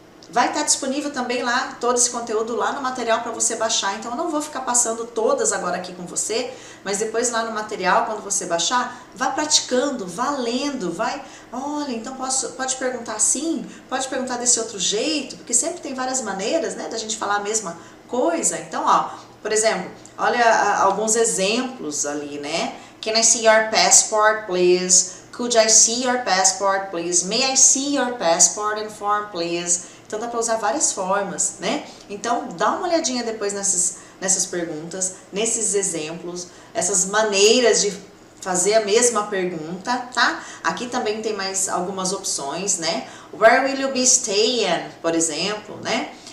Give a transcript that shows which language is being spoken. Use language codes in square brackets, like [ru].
[pt] Vai estar disponível também lá, todo esse conteúdo lá no material para você baixar, então eu não vou ficar passando todas agora aqui com você, mas depois lá no material, quando você baixar, vá praticando, vá lendo, olha, então pode perguntar assim, pode perguntar desse outro jeito, porque sempre tem várias maneiras, né, da gente falar a mesma coisa. Então, ó, por exemplo, olha alguns exemplos ali, né? [en] Can I see your passport, please? Could I see your passport, please? May I see your passport and form, please? [pt] Então dá para usar várias formas, né? Então dá uma olhadinha depois nessas perguntas, nesses exemplos, essas maneiras de fazer a mesma pergunta, tá? Aqui também tem mais algumas opções, né? [en] Where will you be staying, [pt] por exemplo, né?